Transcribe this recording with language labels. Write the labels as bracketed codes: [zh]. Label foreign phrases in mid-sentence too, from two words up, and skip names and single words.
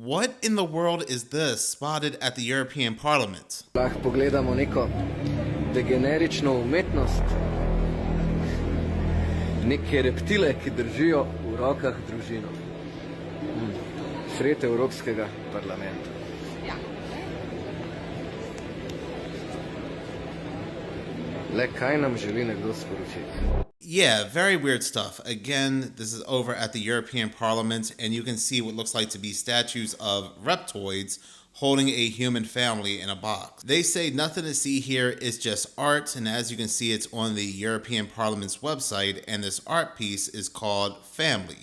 [en] What in the world is this spotted at the European Parliament? [sl] Lahko pogledamo neko degenerično umetnost, neke reptile, ki držijo v rokah družino. Sred Evropskega parlamenta. Le kaj nam želi nekdo sporočiti? [en] Yeah, very weird stuff. Again, this is over at the European Parliament, and you can see what looks like to be statues of reptoids holding a human family in a box. They say nothing to see here, it's just art, and as you can see, it's on the European Parliament's website, and this art piece is called Family.